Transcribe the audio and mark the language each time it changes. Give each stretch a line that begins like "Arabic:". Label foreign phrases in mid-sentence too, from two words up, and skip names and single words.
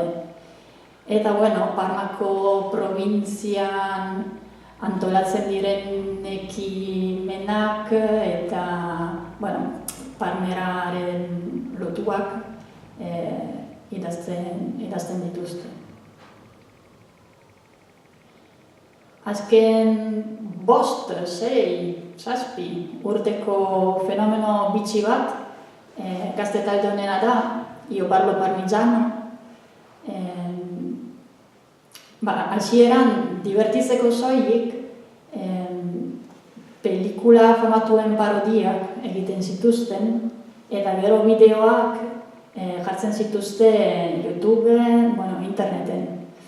Basque: Eta Parmako probintzian antolatzen diren ekimenak eta parmeraren lotuak idazten dituzte. Azken 5, 6, 7 urteko fenomeno bitxi bat, gazte talde honena da, Io parlo parmigiano. Hasieran divertitzeko soilik pelikula famatuen parodiak egiten zituzten, eta gero bideoak jartzen zituzten YouTube, interneten.